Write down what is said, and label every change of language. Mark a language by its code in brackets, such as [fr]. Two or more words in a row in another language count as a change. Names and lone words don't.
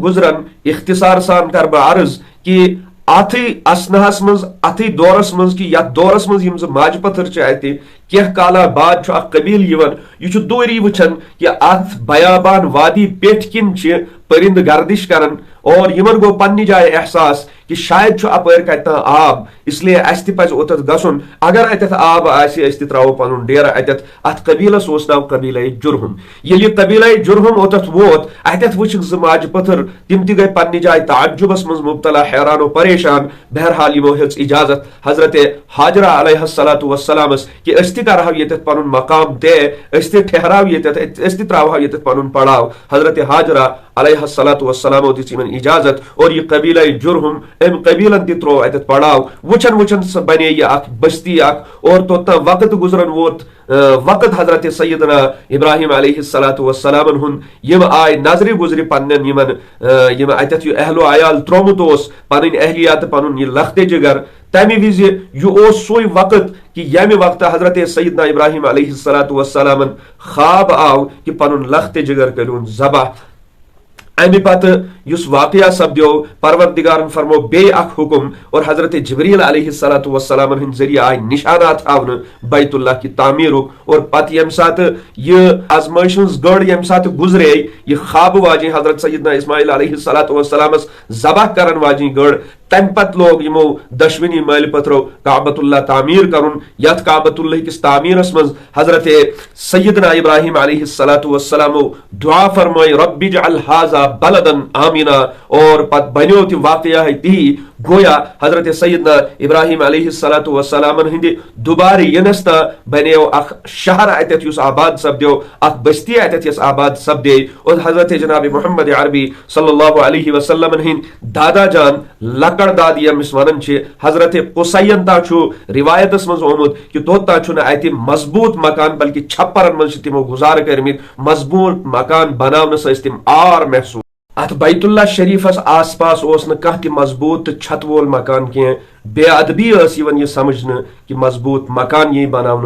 [ks] گزران اختصار سان کر بہ عرض کہ اتھی اسنہس مز اتھی دورس مز کہ یتھ دورس مز یم ماج پتھر چھ اتہ کینٛہہ کالا بعد چھ اکھ قبیل یوان یہ چھ دوری وچھان کہ اتھ بیابان وادی پیٹھ کن چھ پرند گردش کران اور یمن گو پننہِ جایہِ احساس کہ شاید چھُ اپٲرۍ کتہِ آب اس لیے اسہِ تہِ پزِ اوٚتتھ گژھُن اگر اتٮ۪تھ آب آسہِ أسۍ تہِ تراوو پنُن ڈیرٕ اتٮ۪تھ اتھ قبیلس اوس ناو قبیلے جرہم ییٚلہِ یہِ قبیلے جرہم اوٚتتھ ووت اتٮ۪تھ وٕچھکھ زٕ ماجہِ پتھر تِم تہِ گٔے پننہِ جایہِ تعجبس منٛز مبتلا حیران و پریشان بہرحال یمو ہیٚژ اجازت حضرت حاجرہ [ar] علیہ الصلوۃ والسلامس [ks] کہ أسۍ تہِ کرہو ییٚتٮ۪تھ پنُن مقام طے أسۍ تہِ ٹھہراو ییٚتٮ۪تھ أسۍ تہِ تراوہو ییٚتٮ۪تھ پنُن پڑاو حضرت حاجرہ [ar] علیہ الصلوۃ والسلامو [ks] دِژ یمن اجازت اور یہ قبیلہ جرہم ام قبیلن تہِ ترو اتٮ۪تھ پڑاو وچھن وچھن سہ بنے یہ اکھ بستی اکھ اور توٚتام وقت گزرن ووت وقت حضرت سیدنا ابراہیم [ar] علیہ الصلوۃ والسلام [ks] ہن یم آئے نظرِ گزرِ پنن یم اتٮ۪تھ یہ اہل و عیال ترومت اوس پنن اہلیات پنن یہ لخت جگر تمہ وز یہ اوس سوے وقت کہ یمہ وقت حضرت سیدنا ابراہیم [ar] علیہ الصلوۃ والسلام [ks] خواب آو کہ پنن لخت جگر کرون ذبح امہ پتہ یس واقعہ سپدیو پروردگارن فرمو بیٚیہِ اکھ حکم اور حضرت جبریل [ar] علیہ الصلوۃ والسلام [ks] ہند ذریعہ آئی نشانات ہاونہ بیت اللہ کی تعمیرک اور پتہ یم سات یہ آزمائش ہنز گڑ یم سات گزرے یہ خواب واجی حضرت سیدنا اسماعیل [ar] علیہ الصلوۃ والسلام [ks] ذبح کرن واجی گڑ تمہ پتہ لوگ یمو دشونی مٲلۍ پتھرو کعبۃ اللہ تعمیر کرن یتھ کعبۃ اللہ کس تعمیرس مز حضرت سیدنا ابراہیم [ar] علیہ الصلوۃ والسلام [ks] دعا فرمائی [ar] رب اجعل ھذا بلدا آمنا [ks] اور پت بنیو تہ واقعہ تی گویا حضرت سیدنا ابراہیم [ar] علیہ الصلوۃ والسلام [ks] ہند دوبارٕ ینس تا بنیو اخ شہر اتت یس آباد سپدیو اخ بستی اتت یس آباد سپدے اور حضرت جناب محمد عربی [ar] صلی اللہ علیہ وسلم [ks] ہند دادا جان لکڑ داد یمس ونان چھ حضرت قصین تا چھو روایتس مز آمت کہ توتا چھُنہٕ اتہ مضبوط مکان بلکہ چھپرن مز چھ تمو گزارٕ کٔرمٕتۍ مضبوط مکان بناونس ٲسۍ تِم آر محسوس ات بیت اللہ شریفس آس پاس اوس نہ کانٛہہ تہِ مضبوط تہٕ چھت وول مکان کینٛہہ بے ادبی ٲس یِوان یہ سمجھنہٕ کہ مضبوط مکان یی بناونہٕ